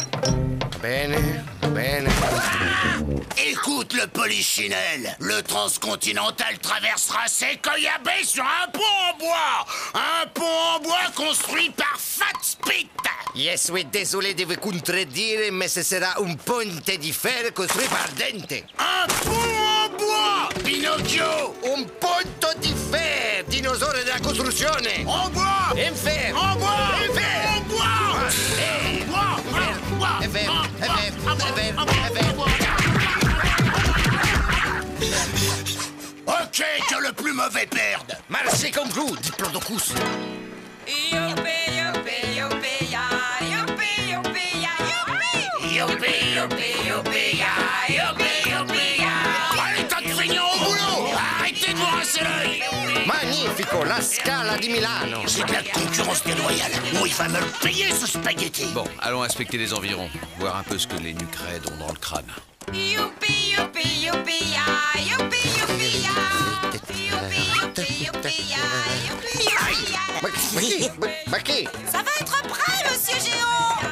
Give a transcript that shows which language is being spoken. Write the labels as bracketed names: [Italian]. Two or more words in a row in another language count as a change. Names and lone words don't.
[Italian] Bene, bene. [French] Écoute le polichinelle, le transcontinental traversera Sequoia Bay sur un pont en bois! Un pont en bois construit par Fat Spit! Je suis désolé de vous contredire, mais ce sera un [Italian] ponte di fer [French] construit par Dente. Un pont en bois, Pinocchio! [Italian] Un ponte di fer, [French] dinosaure de la construction. En bois! En fer! En bois! En fer! En bois! Ok, Ok, que le plus mauvais perde. Merci comme vous, Diplodocus. Allez, tas de feignants au boulot. Arrêtez de vous rincer l'œil. [Italian] Magnifico, la Scala di Milano. [French] C'est de la concurrence déloyale. Oh, il va me le payer, ce spaghetti. Bon, allons inspecter les environs, voir un peu ce que les nuques raides ont dans le crâne. Ça va être prêt, monsieur Géant.